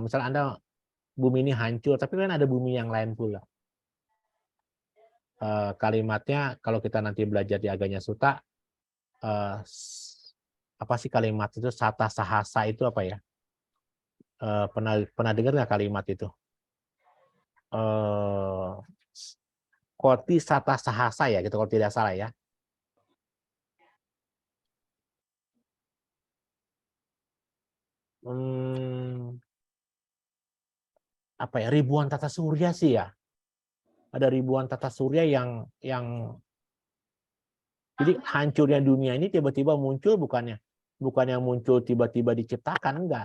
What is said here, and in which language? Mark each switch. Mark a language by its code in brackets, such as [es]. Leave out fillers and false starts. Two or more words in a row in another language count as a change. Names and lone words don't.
[id] Misal Anda bumi ini hancur, tapi kan ada bumi yang lain pula. Kalimatnya kalau kita nanti belajar di Aganya Sutta, apa sih kalimat itu? [pi] Sata sahasa [id] itu apa ya? Pernah dengar nggak kalimat itu? [pi] Koti sata sahasa [id] ya, gitu kalau tidak salah ya. Apa ya, ribuan tata surya sih ya. Ada ribuan tata surya yang jadi hancurnya dunia ini tiba-tiba muncul bukan yang muncul tiba-tiba diciptakan, enggak.